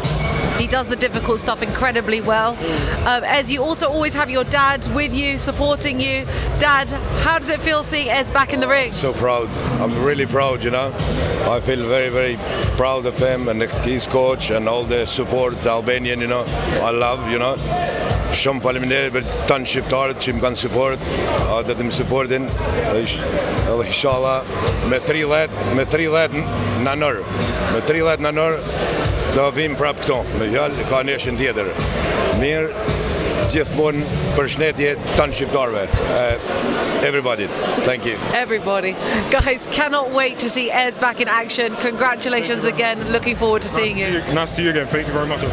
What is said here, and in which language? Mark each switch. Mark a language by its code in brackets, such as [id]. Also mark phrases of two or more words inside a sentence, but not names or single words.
[en] He does the difficult stuff incredibly well. Ez, you also always have your dad with you, supporting you. Dad, how does it feel seeing Ez back in the ring? So proud. I'm really proud, you know. I feel very, very proud of him and his coach and all the supports, Albanian, you know. I love, you know. [sq] Shumë faleminderit për tanë shqiptarët që më kanë support, ata të më supportin, edhe inshallah me 30 nënor do vim prap këto, me fjalë ka neshin tjetër. Mirë, gjithmonë përshëndetje tanë shqiptarëve. [en] Everybody, thank you. Everybody. Guys, cannot wait to see Ez back in action. Congratulations again. Looking forward to seeing you. Nice to see you again. Thank you very much.